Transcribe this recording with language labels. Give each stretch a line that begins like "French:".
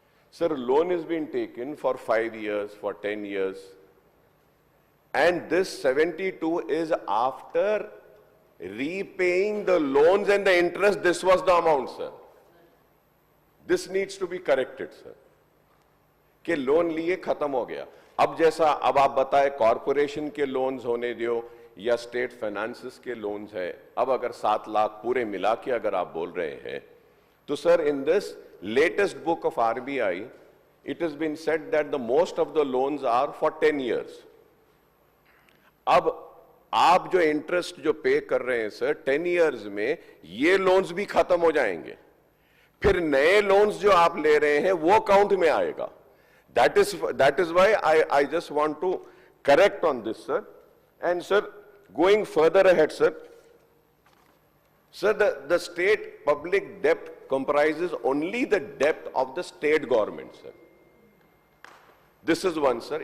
English: Sir, loan is being taken for 5 years, for 10 years, and this 72 is after repaying the loans and the interest. This was the amount, sir. This needs to be corrected, sir.
Hindi: कि loan लिए खत्म हो गया. अब जैसा अब आप बताएं कॉर्पोरेशन के लोन्स होने दियो या स्टेट फाइनेंसेस के लोन्स है, अब अगर 7 लाख पूरे मिला के अगर आप बोल रहे हैं, तो sir
English: In this latest book of RBI, it has been said that the most of the loans are for 10 years.
Hindi: अब आप जो इंटरेस्ट जो पे कर रहे हैं सर 10 years में, ये लोन्स भी खत्म हो जाएंगे, फिर नए लोन्स जो आप ले रहे हैं वो काउंट में आएगा.
English: That is why I just want to correct on this, sir. And sir, going further ahead, sir, the state public debt comprises only the debt of the state government, sir. This is one, sir.